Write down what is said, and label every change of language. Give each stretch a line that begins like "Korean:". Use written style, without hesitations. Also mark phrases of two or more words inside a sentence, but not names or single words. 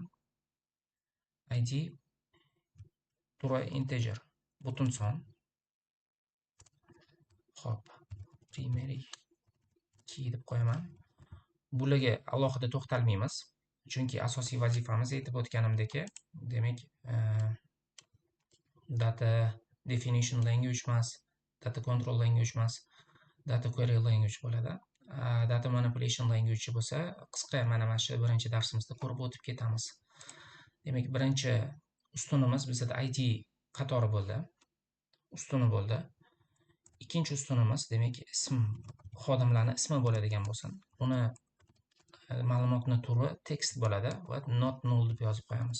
Uzbek: id turi integer, butun son. Xo'p,
English: primary key
Uzbek: deb qo'yaman. Bularga alohida to'xtalmaymiz, chunki asosiy vazifamiz aytib o'tganimdek, demak
English: data definition language
Uzbek: emas,
English: data control language
Uzbek: emas,
English: data query language
Uzbek: bo'ladi.
English: Data manipulation language
Uzbek: bo'lsa, qisqa mana shu birinchi darsimizda ko'rib o'tib ketamiz. Demak, birinchi ustunimiz bizda id qatori bo'ldi, ustuni bo'ldi. Ikkinchi ustunimiz demak ism, xodimlarning ismi bo'ladigan bo'lsin. Uni ma'lumotni turi text bo'ladi va
English: not null
Uzbek: deb yozib qo'yamiz.